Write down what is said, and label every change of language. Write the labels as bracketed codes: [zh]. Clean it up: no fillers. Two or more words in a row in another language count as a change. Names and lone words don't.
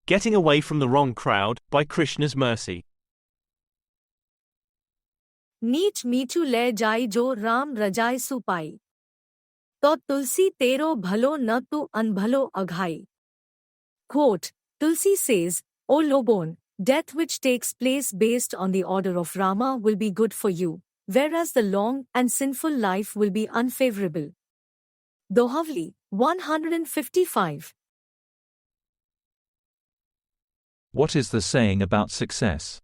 [en] Getting Away from the Wrong Crowd, by Krishna's Mercy. [awa] नीच मीठू ले जाई जो राम रजाई सुपाई तो तुलसी तेरो भलो न तू अनभलो अघाई. [en] Quote, Tulsi says, O Lobon, death which takes place based on the order of Rama will be good for you, whereas the long and sinful life will be unfavorable. Dohavali, 155. What is the saying about success?